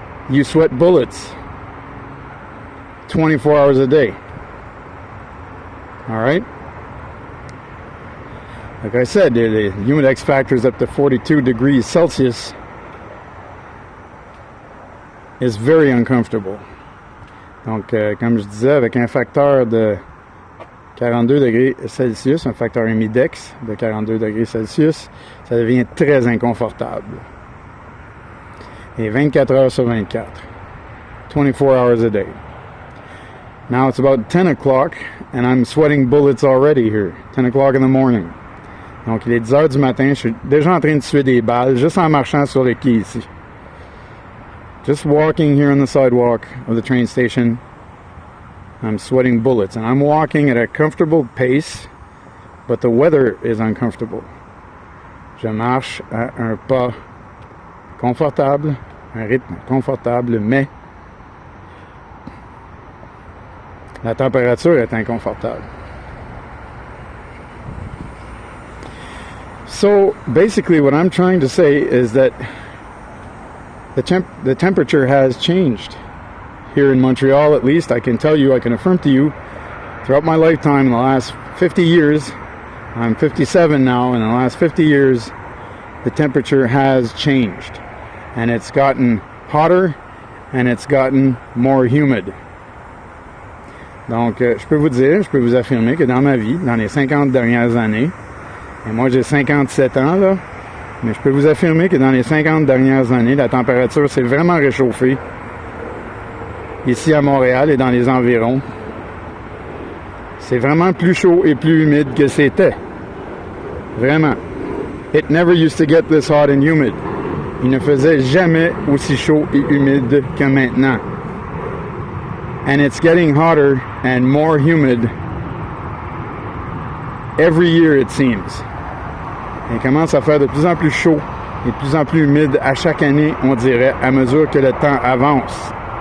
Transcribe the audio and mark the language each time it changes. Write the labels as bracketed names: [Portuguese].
[English] You sweat bullets 24 hours a day. All right? Like I said, the humidex factor is up to 42 degrees Celsius. Is very uncomfortable. [French] Donc, comme je disais, avec un facteur de 42 degrés Celsius, un facteur humidex de 42 degrés Celsius, ça devient très inconfortable. Et 24 heures sur 24. [English] 24 hours a day. Now it's about 10 o'clock and I'm sweating bullets already here. 10 o'clock in the morning. [French] Donc, il est 10 heures du matin, je suis déjà en train de tuer des balles, juste en marchant sur les quais ici. [English] Just walking here on the sidewalk of the train station, I'm sweating bullets. And I'm walking at a comfortable pace, but the weather is uncomfortable. [French] Je marche à un pas confortable, un rythme confortable, mais la température est inconfortable. [English] So basically what I'm trying to say is that the temperature has changed here in Montreal. At least I can tell you, I can affirm to you, throughout my lifetime in the last 50 years, I'm 57 now, in the last 50 years the temperature has changed and it's gotten hotter and it's gotten more humid. [French] Donc je peux vous dire, je peux vous affirmer que dans ma vie, dans les 50 dernières années, et moi j'ai 57 ans là, mais je peux vous affirmer que dans les 50 dernières années, la température s'est vraiment réchauffée ici à Montréal et dans les environs. C'est vraiment plus chaud et plus humide que c'était. Vraiment. [English] It never used to get this hot and humid. [French] Il ne faisait jamais aussi chaud et humide que maintenant. [English] And it's getting hotter and more humid every year it seems. [French] Il commence à faire de plus en plus chaud et de plus en plus humide à chaque année, on dirait, à mesure que le temps avance.